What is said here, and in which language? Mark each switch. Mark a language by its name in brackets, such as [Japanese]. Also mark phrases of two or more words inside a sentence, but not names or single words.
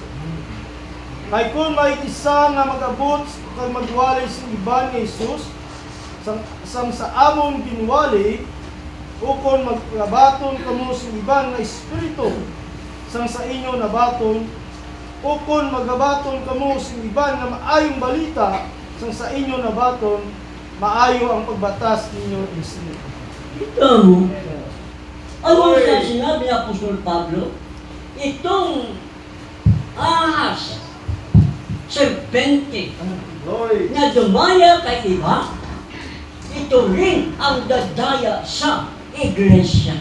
[Hiligaynon] Kay kung may isa nga magabot kag magwali sa iban ni Jesus, sang sa among ginwali, ukon maglabaton kamo sa iban nga espiritu, sang sa inyo nabaton, ukon magabaton kamo sa iban nga maayong balita, sang sa inyo nabaton, maayo ang pagbatas ninyo isip. [Filipino] Ito mo, ano sa sinabi ni Apostol Pablo? Itong ahas, serpente, Glory. na dumaya kay iba, ito rin ang dadaya sa iglesia.